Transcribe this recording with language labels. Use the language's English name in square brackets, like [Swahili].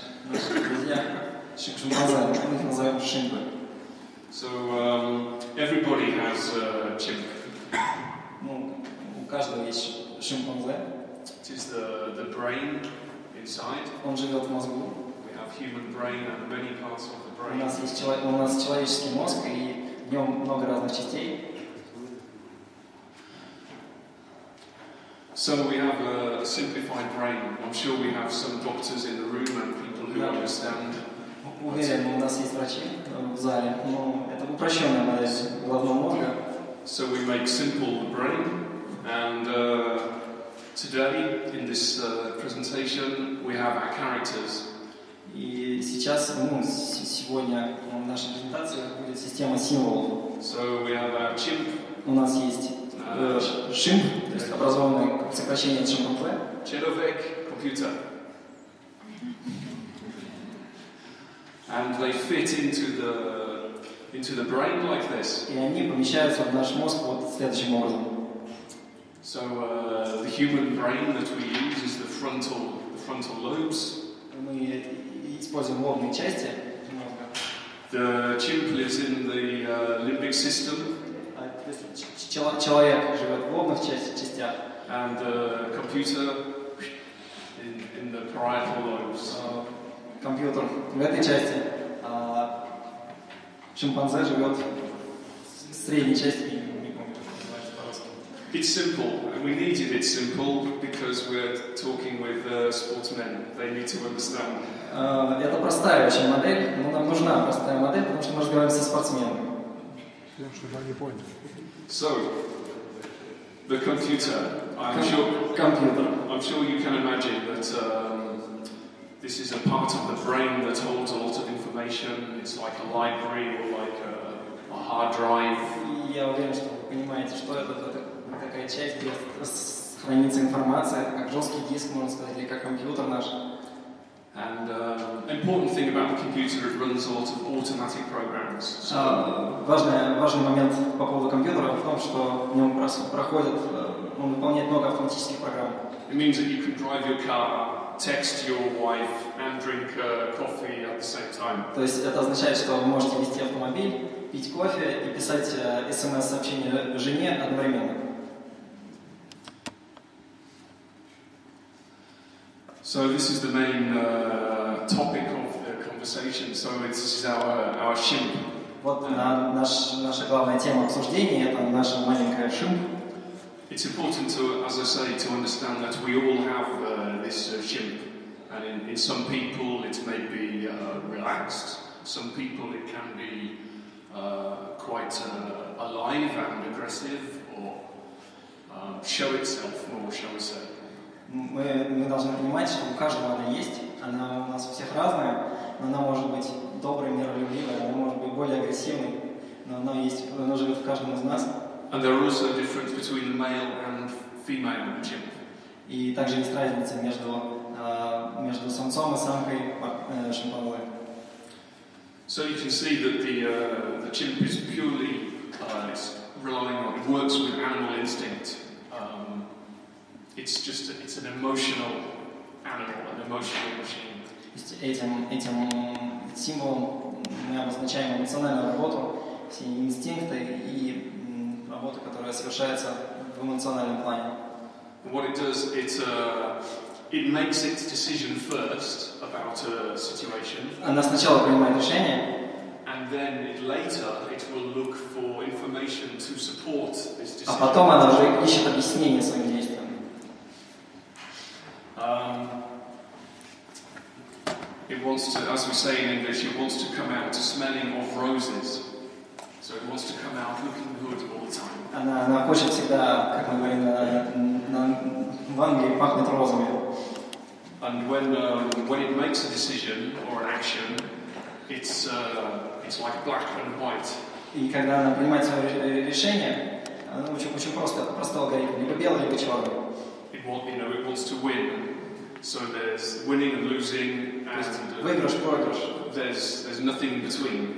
[Russian] Наши друзья, шимпанзе, мы их называем шимпы. [English] So everybody has a chimp. [Russian] Ну, у каждого есть шимпанзе. [English] It is the brain inside. [Russian] Он живет в мозгу. [English] We have human brain and many parts of the brain. [Russian] У нас человеческий мозг, и в нем много разных частей. [English] So we have a simplified brain. I'm sure we have some doctors in the room and people who understand. [Russian] Уверен, у нас есть врачи в зале, но это упрощенная модель головного мозга. [English] So we make simple the brain, and today in this presentation we have our characters. [Russian] И сейчас, сегодня в нашей презентации будет система символов. [English] So we have our chimp. [Russian] У нас есть шимп, то есть образованное как сокращение от шимпанзе. Человек, компьютер. [English] And they fit into the brain like this. [Russian] И они помещаются в наш мозг вот следующим образом. [English] So the human brain that we use is the frontal lobes. [Russian] Мы используем лобные части мозга. [English] The chimp lives in the limbic system. [Russian] Человек живет в лобных частях. [English] And the computer in the parietal lobes. [Russian] Компьютер в этой части, а шимпанзе живет в средней части, не помню, как называется по-русски. [English] It's simple, and we needed it simple because we're talking with sportsmen. They need to understand. [Russian] Это простая очень модель, но нам нужна простая модель, потому что мы разговариваем со спортсменами. [English] So, the computer. I'm sure you can imagine that. This is a part of the brain that holds a lot of information. It's like a library or like a hard drive. [Russian] Я уверен, что вы понимаете, что это такая часть, где хранится информация, это как жесткий диск, можно сказать, или как компьютер наш. [English] And important thing about the computer, it runs a lot of automatic programs. [Russian] Важный момент по поводу компьютера в том, что в нем он выполняет много автоматических программ. [English] It means that you can drive your car, text your wife and drink coffee at the same time. [Russian] То есть это означает, что вы можете вести автомобиль, пить кофе и писать смс-сообщение жене одновременно. [English] So this is the main topic of the conversation. So this is our shimp. [Russian] Вот наша главная тема обсуждения — это наша маленькая шимп. [English] It's important to, as I say, to understand that we all have this shimp, and in some people it may be relaxed. Some people it can be quite alive and aggressive, or show itself more, shall we say. [Russian] Мы должны понимать, что у каждого она есть, она у нас у всех разная, но она может быть доброй, миролюбивой, она может быть более агрессивной, но она живет в каждом из нас. [English] And there are also difference between the male and female chimp. [Russian] И также есть разница между самцом и самкой шимпанзе. [English] So you can see that the chimp is purely it works with animal instinct. It's an emotional animal, an emotional machine. [Russian] Этим символом мы обозначаем эмоциональную работу, все инстинкты и работа, которая совершается в эмоциональном плане. [English] What it does, it makes its decision first about a situation. [Russian] Она сначала принимает решение, [English] and then later it will look for information to support this decision. [Russian] А потом она уже ищет объяснение своим действиям. [English] It wants to, as we say in English, it wants to come out smelling of roses. So it wants to come out looking good all the time. [Russian] Она хочет всегда, как мы говорим в Англии, пахнет розами. [English] And when it makes a decision or an action, it's like black and white. [Russian] И когда она принимает свое решение, оно очень просто, это простой алгоритм, либо белый, либо черный. [English] It wants to win. So there's winning and losing, and [Russian] выигрыш, проигрыш. [English] There's nothing in between.